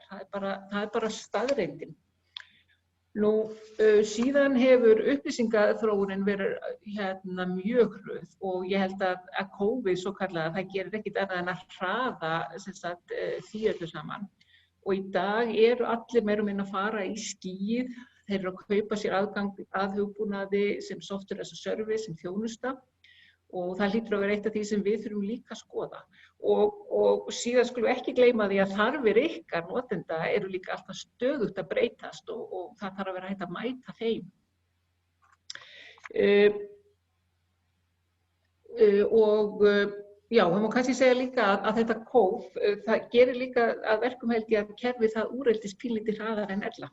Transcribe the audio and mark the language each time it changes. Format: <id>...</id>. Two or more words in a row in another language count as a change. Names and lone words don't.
<is>Það er bara staðreyndin. Nú, síðan hefur upplýsingaþróunin verið mjög hröð og ég held að COVID svo kallað það gerir ekkert annað en að hraða því öllu saman. Og í dag eru allir meira og minna að fara í skýið, þeir eru að kaupa sér aðgang að hugbúnaði sem</is> <en>software as a service,</en> <is>sem þjónusta. Og það hlýtur að vera eitt af því sem við þurfum líka að skoða. Og síðan skulum við ekki gleyma því að þarfir ykkar notenda eru líka alltaf stöðugt að breytast og það þarf að vera hægt að mæta þeim. Það má kannski segja líka að þetta kóf, það gerir líka að verkum held ég að kerfið það úreldist pínlítið hraðar en ella.</is>